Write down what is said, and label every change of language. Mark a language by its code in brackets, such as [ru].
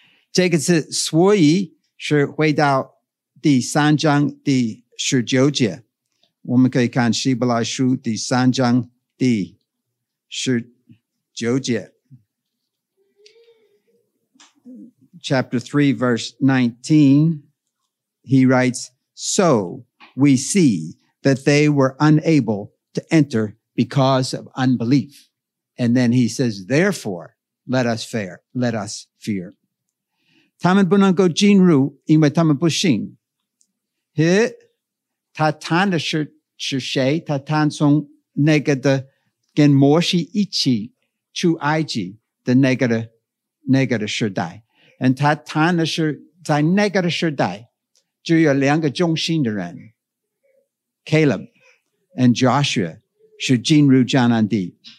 [zh] 这个字所以是回到第三章第十九节。我们可以看希伯来书第三章第十九节。 [en] Chapter 3 verse 19, he writes, so we see that they were unable to enter because of unbelief. And then he says, therefore, let us fear. [zh] 他们不能够进入因为他们不信。他谈的是谁？他谈从那个的跟摩西一起出埃及的那个的时代。 And 他谈的是在那个的时代只有两个忠心的人 Caleb and Joshua 是进入迦南地。